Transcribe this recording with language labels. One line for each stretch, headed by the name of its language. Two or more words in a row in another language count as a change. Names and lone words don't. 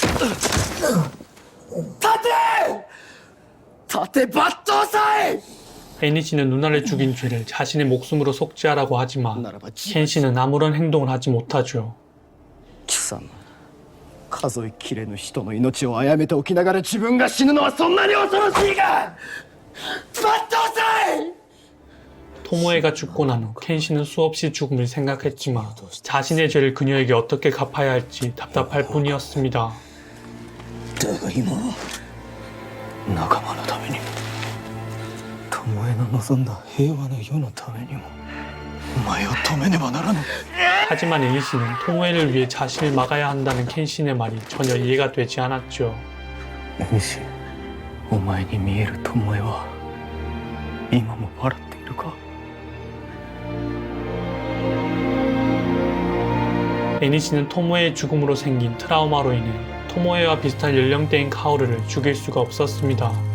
Japanese: 立て！立て抜刀斎!
Korean: 애니시는 누나를 죽인 죄를 자신의 목숨으로 속죄하라고 하지만 켄시는 아무런 행동을 하지 못하죠.
Japanese: 貴様数えきれぬ人の命を殺めておきながら自分が死ぬのはそんなに恐ろしいか抜刀斎
Korean: 토모에가 죽고 난 후 켄시는 수없이 죽음을 생각했지만 자신의 죄를 그녀에게 어떻게 갚아야 할지 답답할 뿐이었습니다.
Japanese: だが今は仲間のためにも巴の望んだ平和の世のためにもお前を止めねばならぬ
Korean: 하지만 애니시는 토모에를 위해 자신을 막아야 한다는 켄신의 말이 전혀 이해가 되지 않았죠.
Japanese: 西お前に見える巴は今も笑っているか
Korean: 애니시는 토모에의 죽음으로 생긴 트라우마로 인해 토모에와 비슷한 연령대인 카오르를 죽일 수가 없었습니다.